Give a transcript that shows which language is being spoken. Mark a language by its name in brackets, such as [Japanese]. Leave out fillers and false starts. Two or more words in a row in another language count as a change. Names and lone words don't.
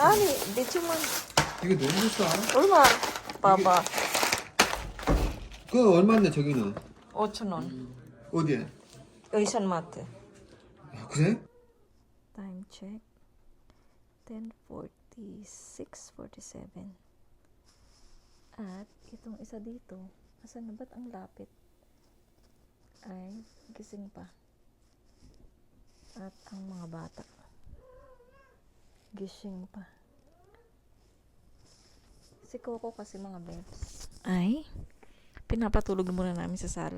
[Korean] 아니, 내 주문 이게 너무 비싸. 얼마? 봐봐. 그거 얼마인데 저기는? 5,000원. 어디에? 의산마트. 아, 그래? [English] time check. [Korean] 10:46:47. [Filipino] At itong isa dito, asan na ba't ang lapit? Ay, gising pa. At ang mga bata, gising pa. Si Coco kasi mga bebs, ay pinapatulog muna namin sa sala.